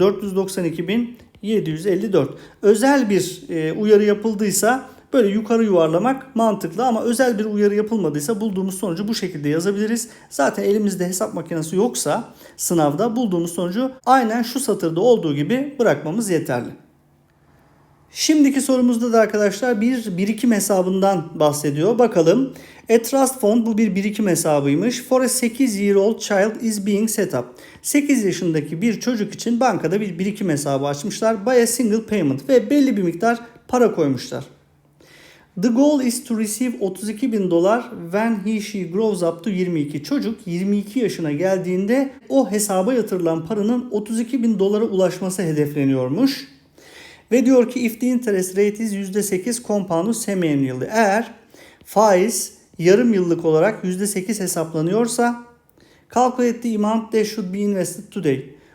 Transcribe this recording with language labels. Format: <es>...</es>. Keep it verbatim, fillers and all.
<tr>dört yüz doksan iki bin yedi yüz elli dört. Özel bir e, uyarı yapıldıysa böyle yukarı yuvarlamak mantıklı ama özel bir uyarı yapılmadıysa bulduğumuz sonucu bu şekilde yazabiliriz. Zaten elimizde hesap makinesi yoksa sınavda bulduğumuz sonucu aynen şu satırda olduğu gibi bırakmamız yeterli. Şimdiki sorumuzda da arkadaşlar bir birikim hesabından bahsediyor. Bakalım.</tr> <en>A trust fund,</en> <tr>bu bir birikim hesabıymış.</tr> <en>For a</en> <tr>sekiz</tr> <en>year old child is being set up.</en> <tr>sekiz yaşındaki bir çocuk için bankada bir birikim hesabı açmışlar.</tr> <en>By a single payment</en> <tr>ve belli bir miktar para koymuşlar.</tr> <en>The goal is to receive</en> <tr>otuz iki bin dolar</tr> <en>when he she grows up to</en> <tr>yirmi iki. Çocuk yirmi iki yaşına geldiğinde o hesaba yatırılan paranın otuz iki bin dolara ulaşması hedefleniyormuş. Ve diyor ki</tr> <en>if the interest rate is</en> <tr>yüzde sekiz</tr> <en>compounded semi-annually.</en> <tr>Eğer faiz yarım yıllık olarak yüzde sekiz hesaplanıyorsa</tr> <en>calculate the amount that should be invested today.</en>